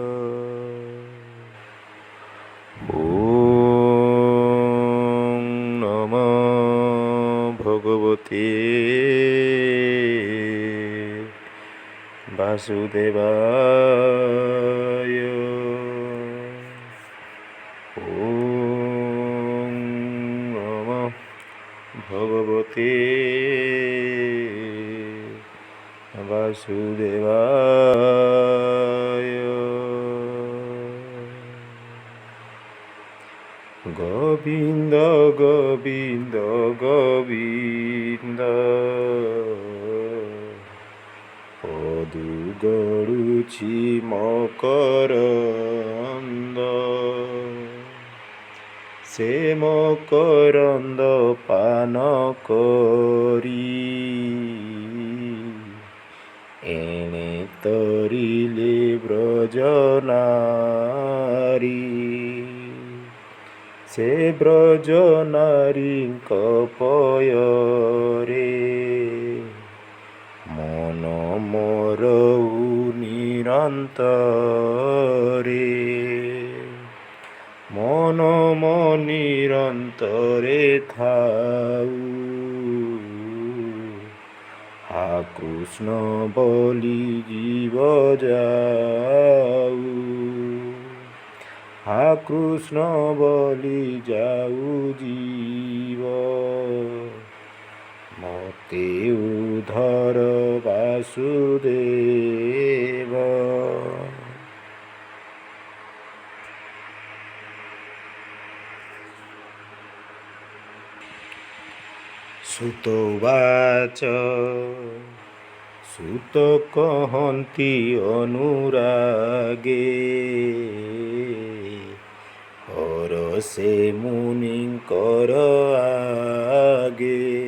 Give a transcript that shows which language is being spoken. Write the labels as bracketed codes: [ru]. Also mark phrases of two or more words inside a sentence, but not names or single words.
[sa] ওম নমঃ ভগবতে বাসুদেবায়। ওম নমঃ ভগবতে বাসুদেবায়। গোবিন্দ গোবিন্দ গোবিন্দ [or] ପଦୁ ଗଡୁଛି ମକରନ୍ଦ, ସେ ମକରନ୍ଦ ପାନ କରି ଏଣେ ତରିଲେ ବ୍ରଜନାରୀ। ସେ ବ୍ରଜ ନାରୀଙ୍କ ପୟରେ ମନ ମୋର ନିରନ୍ତରେ, ମନ ମୋ ନିରନ୍ତରେ ଥାଉ। ହା କୃଷ୍ଣ ବୋଲି ଜୀବ ଯାଉ, ହା କୃଷ୍ଣ ବୋଲି ଯାଉ ଜୀବ। ମତେ ଉଦ୍ଧର ବାସୁଦେବ। ସୁତ ଉବାଚ ସୁତ କହନ୍ତି ଅନୁରାଗେ, ହର ସେ ମୁନିଙ୍କର ଆଗେ।